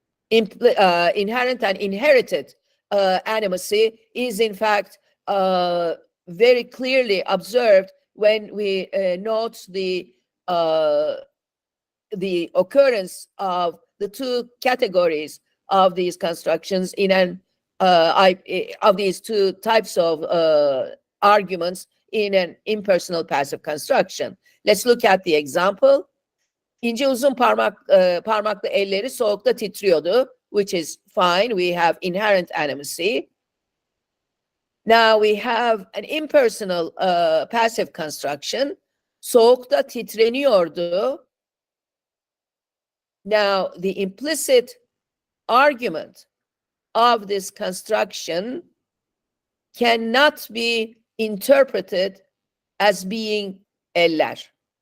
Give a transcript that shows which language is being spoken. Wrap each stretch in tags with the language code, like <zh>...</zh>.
<en>inherited animacy is in fact very clearly observed when we note the occurrence of the two categories of these constructions in an of these two types of arguments in an impersonal passive construction. Let's look at the example.</en> <tr>İnce uzun parmaklı elleri soğukta titriyordu,</tr> <en>which is fine. We have inherent animacy. Now we have an impersonal passive construction.</en> <tr>Soğukta titreniyordu.</tr> <en>Now the implicit argument of this construction cannot be interpreted as being eller.</en>